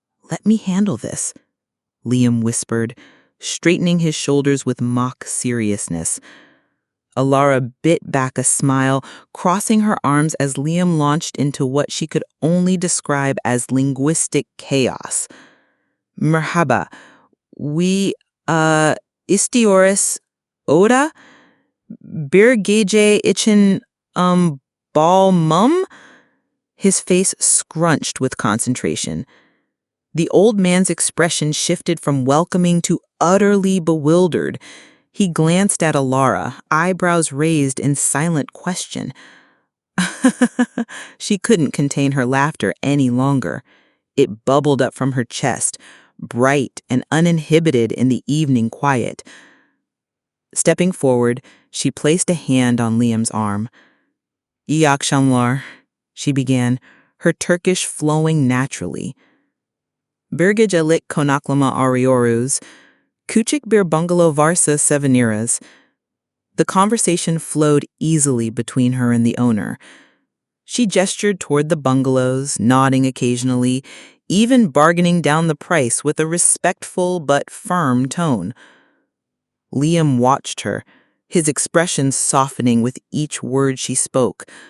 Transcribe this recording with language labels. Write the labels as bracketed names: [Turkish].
[English] "Let me handle this," Liam whispered, straightening his shoulders with mock seriousness. Alara bit back a smile, crossing her arms as Liam launched into what she could only describe as linguistic chaos. [Turkish] "Merhaba, [English] we, [Turkish] istiyoruz oda bir gece için, bal mum?" [English] His face scrunched with concentration. The old man's expression shifted from welcoming to utterly bewildered. He glanced at Alara, eyebrows raised in silent question. She couldn't contain her laughter any longer. It bubbled up from her chest, bright and uninhibited in the evening quiet. Stepping forward, she placed a hand on Liam's arm. [Turkish] "İyi akşamlar," [English] she began, her Turkish flowing naturally. [Turkish] "Bir gecelik konaklama arıyoruz. Küçük bir bungalow varsa seviniriz." [English] The conversation flowed easily between her and the owner. She gestured toward the bungalows, nodding occasionally, even bargaining down the price with a respectful but firm tone. Liam watched her, his expression softening with each word she spoke.